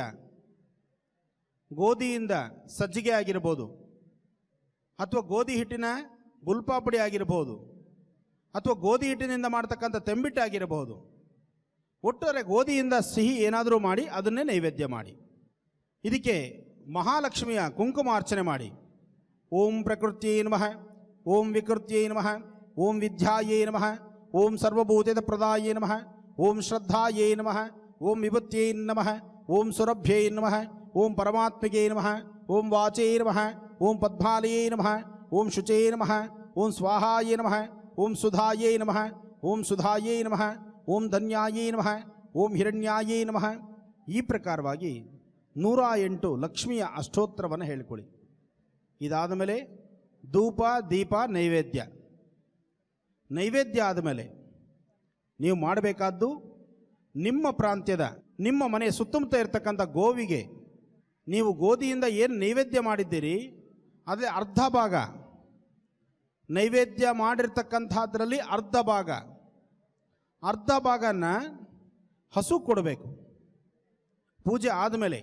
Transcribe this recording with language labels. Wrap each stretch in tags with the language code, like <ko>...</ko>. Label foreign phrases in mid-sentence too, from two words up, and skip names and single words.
<kn>ಗೋಧಿಯಿಂದ ಸಜ್ಜಿಗೆ ಆಗಿರ್ಬೋದು, ಅಥವಾ ಗೋಧಿ ಹಿಟ್ಟಿನ ಗುಲ್ಪಾಪುಡಿ ಆಗಿರ್ಬೋದು, ಅಥವಾ ಗೋಧಿ ಹಿಟ್ಟಿನಿಂದ ಮಾಡ್ತಕ್ಕಂಥ ತೆಂಬಿಟ್ಟು ಆಗಿರಬಹುದು. ಒಟ್ಟಾರೆ ಗೋಧಿಯಿಂದ ಸಿಹಿ ಏನಾದರೂ ಮಾಡಿ ಅದನ್ನೇ ನೈವೇದ್ಯ ಮಾಡಿ. ಇದಕ್ಕೆ ಮಹಾಲಕ್ಷ್ಮಿಯ ಕುಂಕುಮಾರ್ಚನೆ ಮಾಡಿ.</kn> <sa>ಓಂ ಪ್ರಕೃತ್ಯೈ ನಮಃ, ಓಂ ವಿಕೃತ್ಯೈ ನಮಃ, ಓಂ ವಿದ್ಯಾಯೈ ನಮಃ, ಓಂ ಸರ್ವಭೂತೇತ ಪ್ರದಾಯೈ ನಮಃ, ಓಂ ಶ್ರದ್ಧಾಯೈ ನಮಃ, ಓಂ ವಿಭೂತ್ಯೈ ನಮಃ, ಓಂ ಸುರಭ್ಯೈ ನಮಃ, ಓಂ ಪರಮಾತ್ಮಗೇ ನಮಃ, ಓಂ ವಾಚೈ ನಮಃ, ಓಂ ಪದ್ಮಾಲಯೈ ನಮಃ, ಓಂ ಶುಚೈ ನಮಃ, ಓಂ ಸ್ವಾಹಾಯೈ ನಮಃ, ಓಂ ಸುಧಾಯೈ ನಮಃ, ಓಂ ಸುಧಾಯೈ ನಮಃ, ಓಂ ಧನ್ಯಾಯೈ ನಮಃ, ಓಂ ಹಿರಣ್ಯಾಯೈ ನಮಃ.</sa> <kn>ಈ ಪ್ರಕಾರವಾಗಿ 108 ಲಕ್ಷ್ಮಿಯ ಅಷ್ಟೋತ್ತರವನ್ನು ಹೇಳಿಕೊಳ್ಳಿ. ಇದಾದ ಮೇಲೆ ಧೂಪ ದೀಪ ನೈವೇದ್ಯ. ನೈವೇದ್ಯ ಆದಮೇಲೆ ನೀವು ಮಾಡಬೇಕಾದ್ದು ನಿಮ್ಮ ಪ್ರಾಂತ್ಯದ ನಿಮ್ಮ ಮನೆ ಸುತ್ತಮುತ್ತ ಇರತಕ್ಕಂಥ ಗೋವಿಗೆ ನೀವು ಗೋಧಿಯಿಂದ ಏನು ನೈವೇದ್ಯ ಮಾಡಿದ್ದೀರಿ ಅದೇ ಅರ್ಧ ಭಾಗ, ನೈವೇದ್ಯ ಮಾಡಿರ್ತಕ್ಕಂಥದ್ರಲ್ಲಿ ಅರ್ಧ ಭಾಗನ ಹಸು ಕೊಡಬೇಕು ಪೂಜೆ ಆದಮೇಲೆ.</kn>